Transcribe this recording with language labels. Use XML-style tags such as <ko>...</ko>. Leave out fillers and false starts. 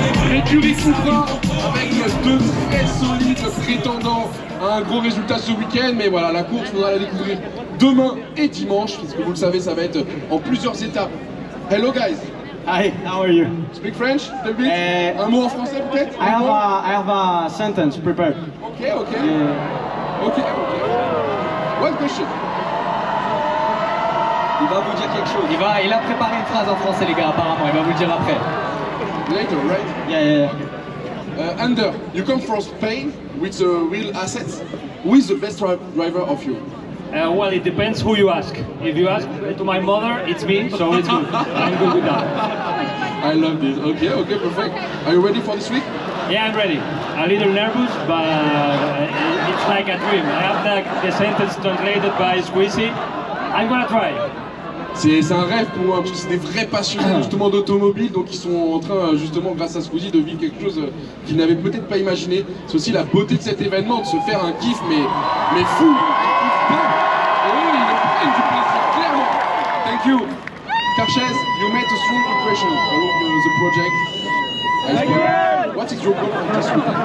<fr>L'écurie Cupra avec 2 très solides prétendants à un gros résultat ce week-end, mais voilà, la course, on va la découvrir demain et dimanche, parce que vous le savez, ça va être en plusieurs étapes.</fr> <en>Hello guys. Hi, how are you? Speak French, a bit?</en> <fr>Un mot en français peut-être?</fr> <en>I have a sentence prepared. Okay. Okay. One question.</en> <fr>Il va vous dire quelque chose. Il a préparé une phrase en français, les gars, apparemment. Il va vous le dire après.</fr> <en>Later, right? Yeah. Ander, you come from Spain with the real assets. Who is the best driver of you? Well, it depends who you ask. If you ask to my mother, it's me, so it's good. I'm good with that. I love this. Okay, perfect. Are you ready for this week? Yeah, I'm ready. A little nervous, but it's like a dream. I have the sentence translated by Squeezie. I'm gonna try.</en> <fr>C'est un rêve pour eux, parce que c'est des vrais passionnés justement d'automobile, donc ils sont en train justement grâce à Squeezie de vivre quelque chose qu'ils n'avaient peut-être pas imaginé. C'est aussi la beauté de cet événement, de se faire un kiff mais fou, un kiff dingue. Et eux ils prennent du plaisir, clairement.</fr> <en>Thank you. Karchez, you made a strong impression along the project. What is your goal for this week?</en>